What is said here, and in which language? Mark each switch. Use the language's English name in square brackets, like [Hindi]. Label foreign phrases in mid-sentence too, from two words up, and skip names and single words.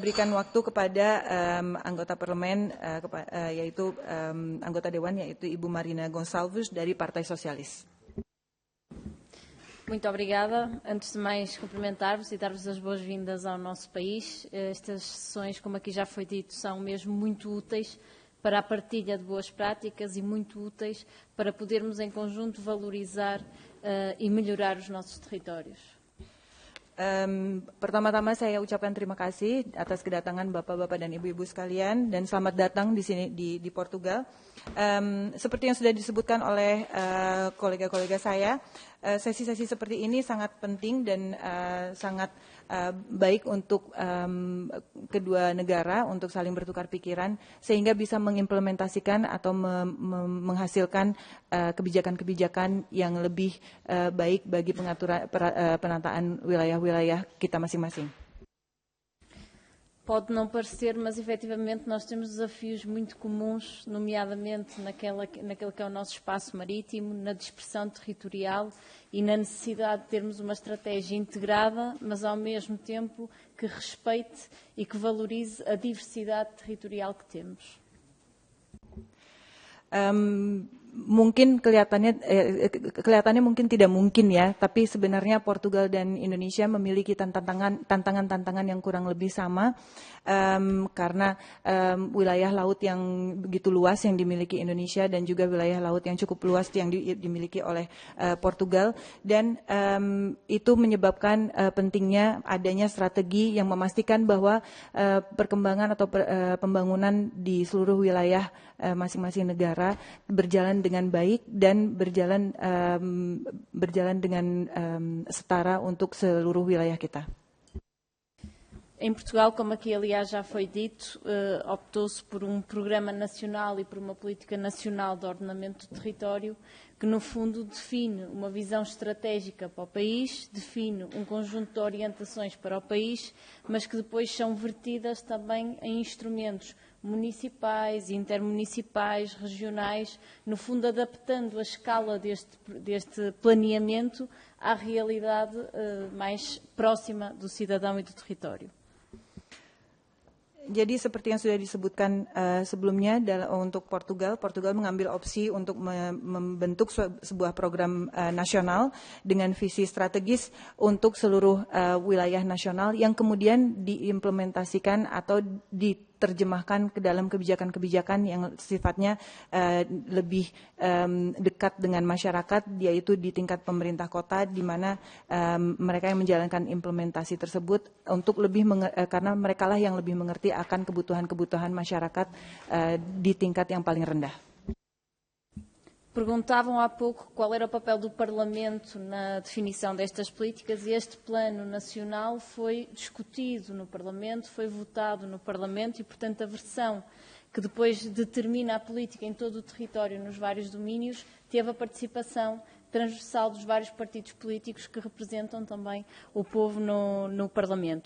[Indonesian] berikan waktu kepada anggota parlemen, yaitu anggota dewan, yaitu Ibu Marina Gonçalves dari Partai Sosialis. [Portuguese] Muito obrigada. Antes de mais, cumprimentar-vos e dar-vos as boas-vindas ao nosso país. Estas sessões, como aqui já foi dito, são mesmo muito úteis para a partilha de boas práticas e muito úteis para podermos em conjunto valorizar e melhorar os nossos territórios. [Indonesian] Pertama-tama saya ucapkan terima kasih atas kedatangan Bapak-bapak dan Ibu-ibu sekalian dan selamat datang di sini di Portugal. Seperti yang sudah disebutkan oleh kolega-kolega saya, sesi-sesi seperti ini sangat penting dan sangat baik untuk kedua negara untuk saling bertukar pikiran sehingga bisa mengimplementasikan atau menghasilkan kebijakan-kebijakan yang lebih baik bagi pengaturan penataan wilayah-wilayah kita masing-masing. [Portuguese] Pode não parecer, mas efetivamente nós temos desafios muito comuns, nomeadamente naquele que é o nosso espaço marítimo, na dispersão territorial e na necessidade de termos uma estratégia integrada, mas ao mesmo tempo que respeite e que valorize a diversidade territorial que temos. [Indonesian] Mungkin kelihatannya mungkin tidak mungkin ya, tapi sebenarnya Portugal dan Indonesia memiliki tantangan-tantangan yang kurang lebih sama karena wilayah laut yang begitu luas yang dimiliki Indonesia dan juga wilayah laut yang cukup luas yang dimiliki oleh Portugal, dan itu menyebabkan pentingnya adanya strategi yang memastikan bahwa perkembangan atau pembangunan di seluruh wilayah masing-masing negara berjalan dengan baik dan berjalan dengan setara untuk seluruh wilayah kita. [Portuguese] Em Portugal, como aqui aliás já foi dito, optou-se por programa nacional e por uma política nacional de ordenamento do território que no fundo define uma visão estratégica para o país, define conjunto de orientações para o país, mas que depois são vertidas também em instrumentos municipais, intermunicipais, regionais, no fundo adaptando a escala deste planeamento à realidade mais próxima do cidadão e do território. [Indonesian] Jadi seperti yang sudah disebutkan sebelumnya untuk Portugal mengambil opsi untuk membentuk sebuah program nasional dengan visi strategis untuk seluruh wilayah nasional yang kemudian diimplementasikan atau diterjemahkan ke dalam kebijakan-kebijakan yang sifatnya lebih dekat dengan masyarakat, yaitu di tingkat pemerintah kota, di mana mereka yang menjalankan implementasi tersebut untuk karena merekalah yang lebih mengerti akan kebutuhan-kebutuhan masyarakat di tingkat yang paling rendah. [Portuguese] Perguntavam há pouco qual era o papel do Parlamento na definição destas políticas e este plano nacional foi discutido no Parlamento, foi votado no Parlamento e, portanto, a versão que depois determina a política em todo o território, nos vários domínios, teve a participação transversal dos vários partidos políticos que representam também o povo no Parlamento.